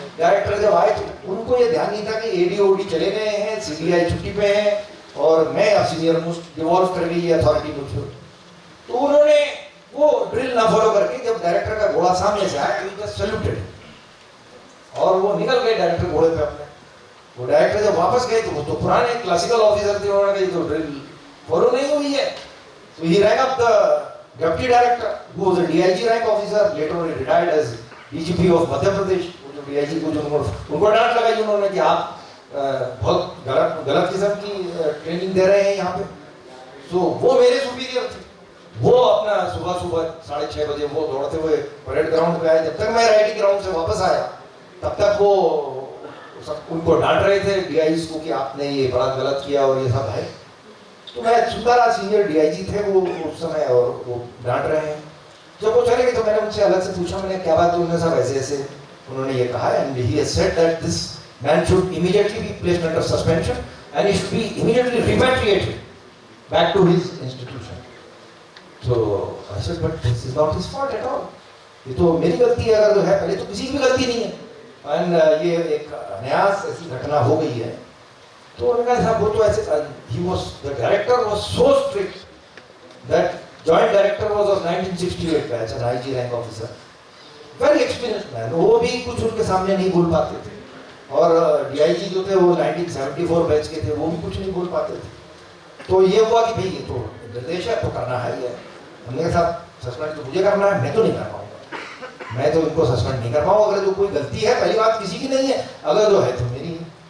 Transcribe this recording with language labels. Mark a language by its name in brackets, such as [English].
[Hindi] Director जब आए तो उनको ये ध्यान नहीं था कि ADOD चले गए हैं, CBI छुट्टी पे है और मैं अब सीनियर मोस्ट डिवॉल्व कर गई ये अथॉरिटी मुझको। तो उन्होंने वो ड्रिल ना फॉलो करके जब डायरेक्टर का घोड़ा सामने से आया तो जस्ट सैल्यूटेड और वो निकल गए डायरेक्टर घोड़े पे अपने। वो डायरेक्टर जब वापस गए तो वो तो पुराने क्लासिकल ऑफिसर थे, उन्होंने कहा तो ड्रिल फॉलो नहीं हुई है। [English] So he rang up the deputy director, who was a DIG rank officer, later on he retired as DGP of Madhya Pradesh। [Hindi] वो जो DIG को जो उनको डांट लगाई उन्होंने कि आप बहुत गलत किस्म की ट्रेनिंग दे रहे हैं यहाँ पे। तो वो मेरे सुपीरियर थे, वो अपना सुबह 6:30 बजे वो दौड़ते हुए परेड ग्राउंड पे आए। जब तक मैं राइडिंग ग्राउंड से वापस आया तब तक वो सब उनको डांट रहे थे DIGs को कि आपने ये बड़ा गलत किया और ये सब है। तो मैं सुनता रहा, सीनियर DIG थे वो उस समय और वो डांट रहे हैं। जब वो चले गए तो मैंने उनसे अलग से पूछा, मैंने क्या बात, उन्होंने सब ऐसे ऐसे उन्होंने ये कहा [English] And he has said that this man should immediately be placed under suspension and he should be immediately repatriated back to his institution. So I said but this is not his fault at all। [Hindi] ये तो मेरी गलती है अगर जो है, पहले तो किसी की भी गलती नहीं है एंड ये एक अनायास ऐसी घटना हो गई है। तो उन्होंने कहा साहब वो तो ऐसे [English] he was the director was so strict that joint director was of 1968 batch an IG rank officer, very experienced man। [Hindi] वो भी कुछ उनके सामने नहीं बोल पाते थे और DIG जो थे वो 1974 बैच के थे, वो भी कुछ नहीं बोल पाते थे। तो ये हुआ कि भाई ये तो निर्देश है तो करना है ही है। हमने कहा साहब सस्पेंड तो मुझे करना है, मैं तो नहीं कर पाऊंगा, मैं तो इनको सस्पेंड नहीं कर पाऊंगा। अगर जो कोई गलती है, पहली बात किसी की नहीं है, अगर जो है तो मेरी है।